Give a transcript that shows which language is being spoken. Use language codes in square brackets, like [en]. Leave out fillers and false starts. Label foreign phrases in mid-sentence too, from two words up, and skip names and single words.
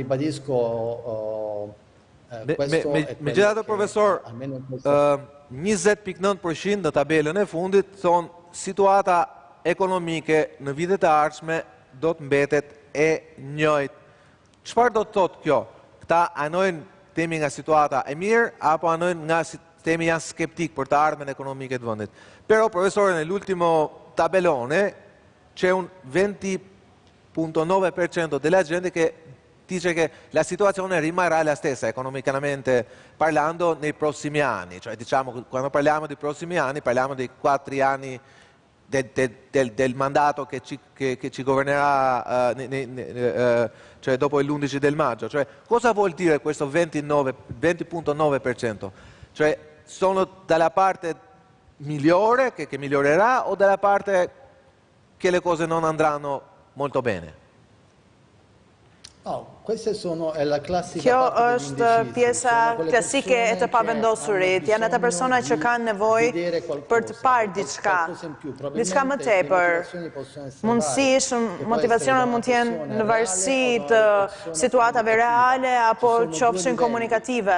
[sq] Megjithatë, profesor, 20.9% në tabelën e fundit thonë situata ekonomike në vitet e ardhshme do të mbetet e njëjtë. Çfarë do të thotë kjo? Këta anojnë temi nga situata e mirë, apo anojnë nga temi janë skeptik për të ardhmen ekonomike të vendit. [it] Però, profesore, nell'ultimo tabellone c'è un 20.9% della gente che dice che la situazione rimarrà la stessa economicamente parlando nei prossimi anni. Cioè, diciamo, quando parliamo di prossimi anni, parliamo di 4 anni del mandato che ci governerà cioè dopo l'11 del maggio. Cioè, cosa vuol dire questo 20.9%? Cioè, sono dalla parte migliore, che migliorerà, o dalla parte che le cose non andranno molto bene? [sq] Kjo është pjesa klasike e të pavendosurit. Janë ata persona që kanë nevojë për të parë diçka më tepër. Mundësisht, motivacionet mund të jenë në varësi të situatave reale apo qofshin komunikative.